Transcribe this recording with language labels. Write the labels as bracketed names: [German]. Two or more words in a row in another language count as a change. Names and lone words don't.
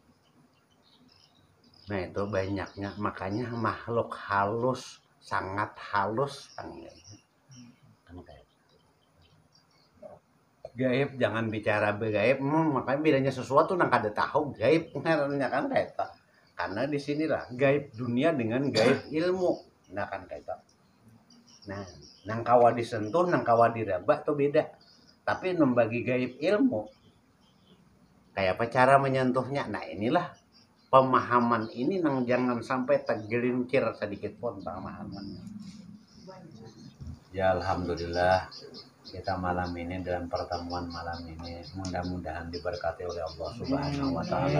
[Indonesian] Nah itu banyaknya makanya makhluk halus sangat halus gaib, jangan bicara gaib. Makanya bilangnya sesuatu yang kada tahu gaib ngaranya kan kayak itu. Karena disinilah gaib dunia dengan gaib ilmu, nah kan kayak itu. [Banjar] Nah nang kawa disentuh, nang kawa diraba tuh beda. [Indonesian] Tapi membagi gaib ilmu, kayak apa cara menyentuhnya. Nah inilah pemahaman ini nang jangan sampai tergelincir sedikit pun pemahamannya. Ya alhamdulillah kita malam ini dengan pertemuan malam ini mudah-mudahan diberkati oleh Allah [Arabic] سبحانه وتعالى.